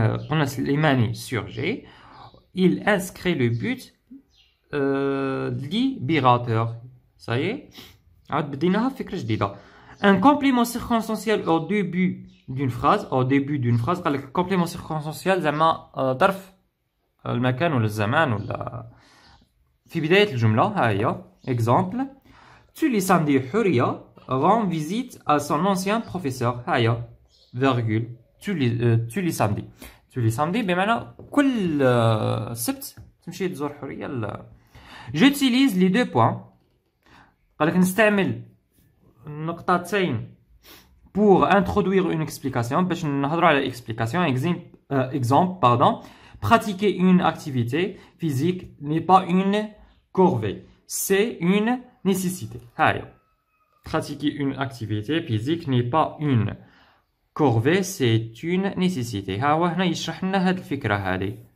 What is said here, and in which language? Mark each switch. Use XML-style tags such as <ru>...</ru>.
<ar>قلنا</ar> <fr>سليماني surgit, il inscrit le but libérateur. Ça y est.</fr> <ar>عاد بديناها فكرة جديدة.</ar> <fr>Un complément circonstanciel au début d'une phrase. Au début d'une phrase</fr> <ar>قال لك</ar> <fr>complément circonstanciel</fr> <ar>زعما ظرف المكان ولا الزمان ولا في بداية الجملة. ها هي.</ar> <fr>Exemple, tous les samedis حورية rend visite à son ancien professeur.</fr> <ar>ها هي</ar> <fr>virgule tous les samedis. tous les samedis</fr> <ar>بمعنى كل سبت تمشي تزور حورية.</ar> <fr>J'utilise les deux points.</fr> <ar>قال لك نستعمل نقطتين</ar> <fr>pour introduire une explication</fr> <ar>باش نهضروا على explication.</ar> <fr>Exemple, pardon. Pratiquer une activité physique n'est pas une corvée, c'est une nécessité.</fr> <ar>هاي.</ar> <fr>Pratiquer une activité physique n'est pas une corvée, c'est une nécessité.</fr> <ar>ها هو هنا يشرح لنا هاد الفكرة هذه.</ar>